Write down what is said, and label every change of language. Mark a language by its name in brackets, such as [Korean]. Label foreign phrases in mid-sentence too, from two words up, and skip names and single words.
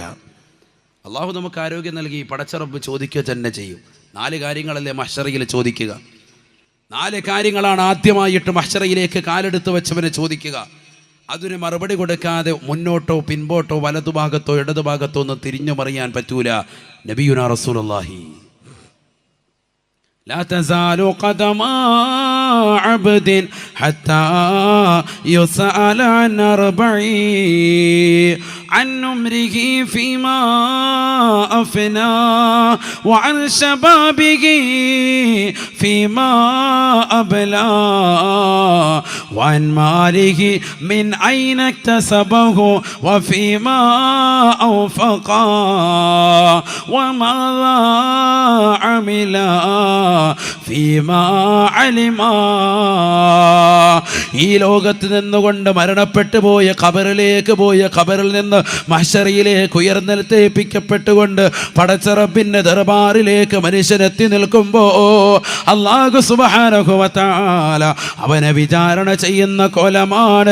[Malayalam] അള്ളാഹു നമുക്ക് ആരോഗ്യം നൽകി, പടച്ചറബ് ചോദിക്കുക തന്നെ ചെയ്യും. 4 കാര്യങ്ങളല്ലേ മഹ്ശറയിൽ ചോദിക്കുക. 4 കാര്യങ്ങളാണ് ആദ്യമായിട്ട് മഹ്ശറയിലേക്ക് കാലെടുത്ത് വെച്ചവനെ ചോദിക്കുക. അതിന് മറുപടി കൊടുക്കാതെ മുന്നോട്ടോ പിൻപോട്ടോ വലതുഭാഗത്തോ ഇടതുഭാഗത്തോ ഒന്നും തിരിഞ്ഞു മറിയാൻ പറ്റൂല. [Arabic] نبينا رسول الله لا تزال قدم عبد حتى يسأل عن 40 عن عمره فيما أفنى وعن شبابه فيما أبلى وعن ماله من أين اكتسبه وفيما أنفقه وماذا عمل فيما علم. [Malayalam] ഈ ലോകത്ത് നിന്നുകൊണ്ട് മരണപ്പെട്ടു പോയ ഖബറിലേക്ക് പോയ ഖബറിൽ നിന്ന് മഹ്ശറയിലേക്ക് ഉയർന്നെഴുന്നേൽപ്പിക്കപ്പെട്ടുകൊണ്ട് പടച്ചറബിന്റെ ദർബാറിലേക്ക് മനുഷ്യനെത്തി നിൽക്കുമ്പോൾ അല്ലാഹു [Arabic] سبحانه وتعالى [Malayalam] അവനെ വിചാരണ ചെയ്യുന്ന കോലമാണ്.